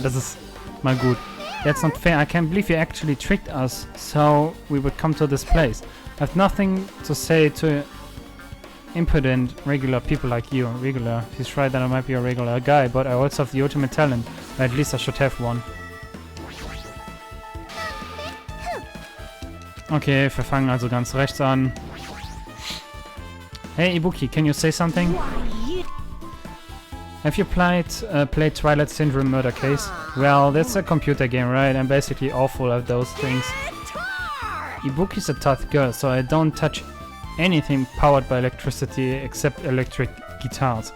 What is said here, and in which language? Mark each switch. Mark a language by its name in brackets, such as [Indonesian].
[German] Das ist mal gut. [English] That's not fair. I can't believe you actually tricked us. So, we would come to this place. I have nothing to say to impudent, regular people like you. Regular. He's right that I might be a regular guy, but I also have the ultimate talent. Or at least I should have one. [German] Okay, wir fangen also ganz rechts an. [English] Hey Ibuki, can you say something? Have you played Twilight Syndrome Murder Case? Well, that's a computer game, right? I'm basically awful at those things. Ibuki's a tough girl, so I don't touch anything powered by electricity except electric guitars.